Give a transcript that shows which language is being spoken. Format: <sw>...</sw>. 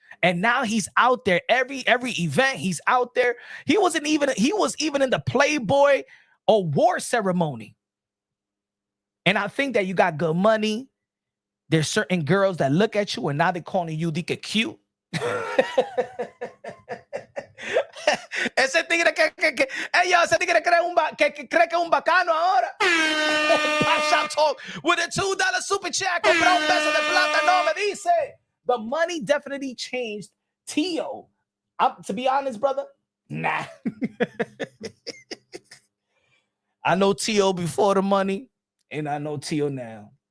<en>And now he's out there every event. He's out there. He was even in the Playboy award ceremony. And I think that you got good money. There's certain girls that look at you and now they're calling you the cute.</en> <es>Ese tigre ese tigre cree que es un bacano ahora.</es> <en>Pop Shop Talk with a $2 super chat.</en> <es>Comprar un peso de plata. No me dice.</es> <en>The money definitely changed Tio. To be honest, brother, nah. I know Tio before the money, and I know Tio now.</en>